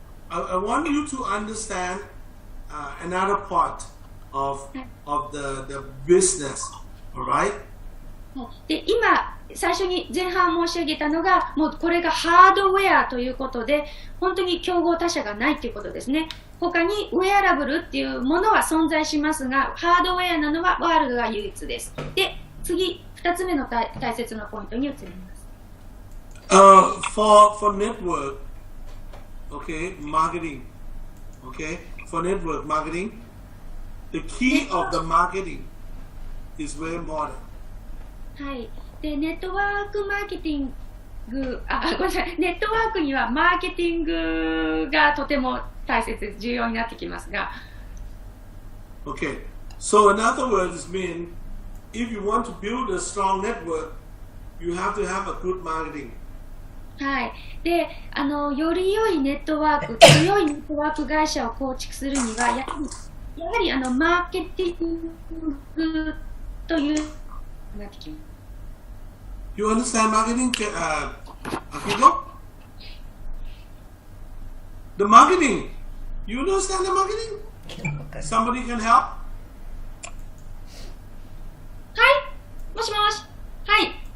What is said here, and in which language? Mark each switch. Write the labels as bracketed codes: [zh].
[en] I want you to understand another part of the business, all right? [ja] で、今最初に前半申し上げたのが、もうこれがハードウェアということで、本当に競合他社がないということですね。他にウェアラブルっていうものは存在しますが、ハードウェアなのはワールドが唯一です。で、次2つ目の大切なポイントに移ります。 [en] For network, okay, marketing, okay, for network marketing, the key of the marketing is very important. [ja] はい。で、ネットワークマーケティング、ごめんなさい、ネットワークにはマーケティングがとても大切、重要になってきますが。 [en] Okay, so in other words, mean if you want to build a strong network, you have to have a good marketing. [ja] はい。で、より良いネットワーク、強いネットワーク会社を構築するには、やはりマーケティングというなってきます。 [en] You understand marketing, Akiko? The marketing. You understand the marketing? Somebody can help? [ja] はい。もしもし。はい。